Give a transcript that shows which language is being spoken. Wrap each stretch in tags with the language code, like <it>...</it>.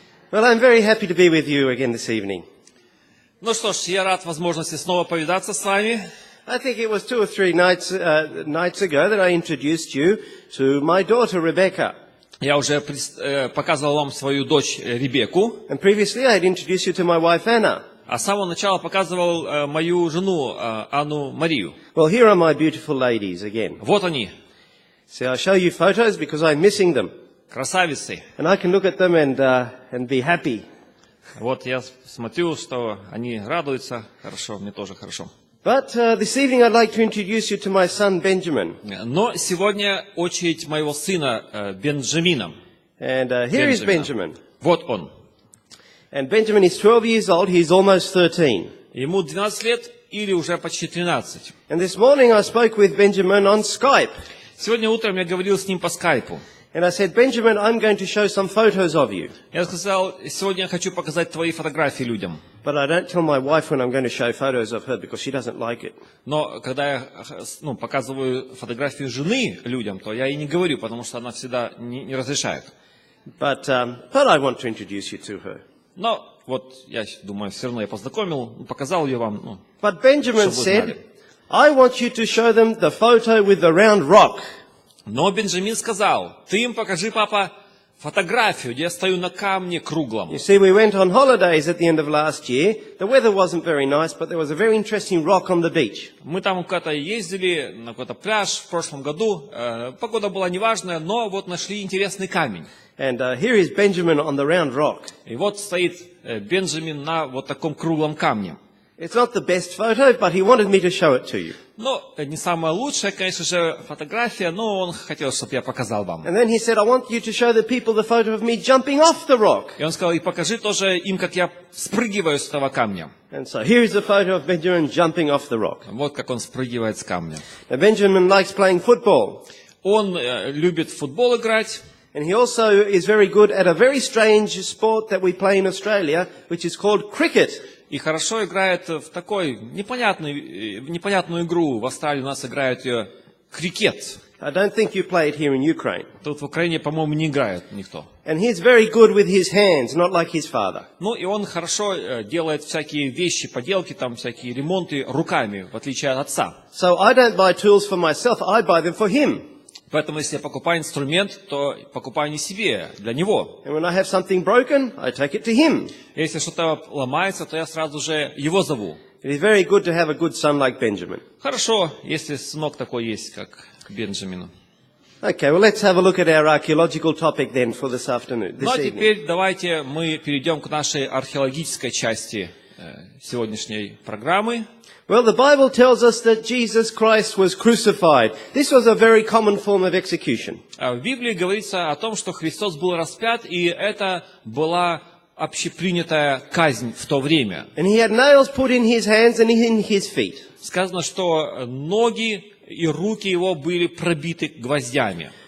<en>Well, I'm very happy to be with you again this evening.</en> <ru>Ну что ж, я рад возможности снова повидаться с вами.</ru> <en>I think it was 2 or 3 nights ago that I introduced you to my daughter Rebecca.</en> <ru>Я уже показывал вам свою дочь Ребекку,</ru> <en>And previously I had introduced you to my wife Anna.</en> <ru>а с самого начала показывал мою жену Анну Марию.</ru> <en>Well, here are my beautiful ladies again.</en> <ru>Вот они,</ru> <en>See, I show you photos because I'm missing them.</en> <ru>красавицы.</ru> <en>And I can look at them and be happy.</en> <ru>Вот я смотрю, что они радуются. Хорошо, мне тоже хорошо.</ru> <en>But this evening I'd like to introduce you to my son Benjamin.</en> <ru>Но сегодня очередь моего сына Бенджамина.</ru> <en>And here is Benjamin.</en> <ru>Вот он.</ru> <en>And Benjamin is 12 years old. He's almost 13.</en> <ru>Ему 12 лет или уже почти 13.</ru> <en>And this morning I spoke with Benjamin on Skype.</en> <ru>Сегодня утром я говорил с ним по скайпу.</ru> <en>And I said, Benjamin, I'm going to show some photos of you.</en> <ru>Я сказал, сегодня я хочу показать твои фотографии людям.</ru> <en>But I don't tell my wife when I'm going to show photos of her because she doesn't like it.</en> <ru>Но когда я показываю фотографии жены людям, то я ей не говорю, потому что она всегда не разрешает.</ru> <en>But I want to introduce you to her.</en> <ru>Но вот я думаю, все равно я познакомил, показал ее вам.</ru> <en>But Benjamin</en> <ru>чтобы вы знали.</ru> <en>said, I want you to show them the photo with the round rock.</en> <ru>Но Бенджамин сказал, ты им покажи, папа, фотографию, где я стою на камне круглом.</ru> <en>You see, we went on holidays at the end of last year. The weather wasn't very nice, but there was a very interesting rock on the beach.</en> <ru>Мы там куда-то ездили, на какой-то пляж в прошлом году. Погода была неважная, но вот нашли интересный камень.</ru> <en>And here is Benjamin on the round rock.</en> <ru>И вот стоит Бенджамин на вот таком круглом камне.</ru> <en>It's not the best photo, but he wanted me to show it to you.</en> <ru>Ну, не самая лучшая, конечно же, фотография, но он хотел, чтобы я показал вам.</ru> <en>And then he said, I want you to show the people the photo of me jumping off the rock.</en> <ru>И он сказал, и покажи тоже им, как я спрыгиваю с этого камня.</ru> <en>And so here is the photo of Benjamin jumping off the rock.</en> <ru>Вот как он спрыгивает с камня.</ru> <en>Now, Benjamin likes playing football.</en> <ru>Он любит в футбол играть.</ru> <en>And he also is very good at a very strange sport that we play in Australia, which is called cricket.</en> <ru>И хорошо играет в такой непонятную игру. В Австралии у нас играют ее крикет.</ru> <en>I don't think you play it here in Ukraine.</en> <ru>Тут в Украине, по-моему, не играет никто.</ru> <en>And he's very good with his hands, not like his father.</en> <ru>Ну и он хорошо делает всякие вещи, поделки, там всякие ремонты руками, в отличие от отца.</ru> <en>So I don't buy tools for myself, I buy them for him.</en> <ru>Поэтому, если я покупаю инструмент, то покупаю не себе, для него.</ru> <en>And when I have something broken, I take it to him.</en> <ru>Если что-то ломается, то я сразу же его зову.</ru> <en>It is very good to have a good son like Benjamin.</en> <ru>Хорошо, если сынок такой есть, как Бенджамину.</ru> <en>Okay, well, let's have a look at our archaeological topic then for this afternoon,</en> <ru>Ну</ru> <en>this</en> <ru>а</ru> <en>evening.</en> <ru>теперь давайте мы перейдем к нашей археологической части сегодняшней программы.</ru> <en>Well, the Bible tells us that Jesus Christ was crucified. This was a very common form of execution.</en> <ru>В Библии говорится о том, что Христос был распят, и это была общепринятая казнь в то время.</ru> <en>And he had nails put in his hands and in his feet.</en> <ru>Сказано, что ноги и руки его были пробиты гвоздями.</ru>